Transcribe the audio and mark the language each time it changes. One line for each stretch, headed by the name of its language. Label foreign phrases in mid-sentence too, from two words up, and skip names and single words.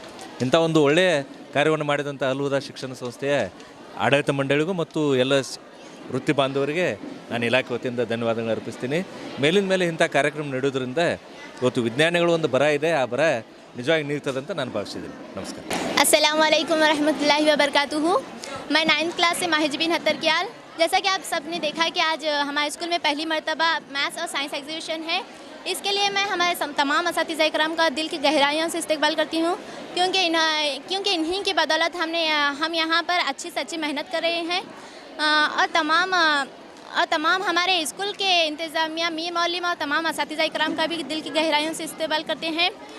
Kannada: ಇಂಥ ಒಂದು ಒಳ್ಳೆಯ ಕಾರ್ಯವನ್ನು ಮಾಡಿದಂಥ ಅಲ್ ಹುದಾ ಶಿಕ್ಷಣ ಸಂಸ್ಥೆಯ ಆಡಳಿತ ಮಂಡಳಿಗೂ ಮತ್ತು ಎಲ್ಲ ವೃತ್ತಿ ಬಾಂಧವರಿಗೆ ನಾನು ಇಲಾಖೆ ವತಿಯಿಂದ ಧನ್ಯವಾದಗಳನ್ನು ಅರ್ಪಿಸ್ತೀನಿ. ಮೇಲಿನ ಮೇಲೆ ಇಂಥ ಕಾರ್ಯಕ್ರಮ ನಡೆಯೋದ್ರಿಂದ ಇವತ್ತು ವಿಜ್ಞಾನಿಗಳು ಒಂದು ಬರ ಇದೆ, ಆ ಬರ ನಿಜವಾಗಿ ನೀಗ್ತದೆ ಅಂತ ನಾನು ಭಾವಿಸಿದ್ದೀನಿ. ನಮಸ್ಕಾರ.
Arabic: السلام عليكم ورحمة الله وبركاته.
Urdu: میں
English: 9th class
Urdu: سے ماہجبین ہترکیال۔ جیسا کہ آپ سب نے دیکھا کہ آج ہمارے اسکول میں پہلی مرتبہ میتھس اور
English: science exhibition
Urdu: ہے. اس کے لیے میں ہمارے تمام اساتذہ اکرام کا دل کی گہرائیوں سے استقبال کرتی ہوں، کیونکہ انہی کی بدولت ہم یہاں پر اچھی سے اچھی محنت کر رہے ہیں اور تمام ہمارے اسکول کے انتظامیہ، میر معلم اور تمام اساتذہ اکرام کا بھی دل کی گہرائیوں سے استقبال کرتے ہیں.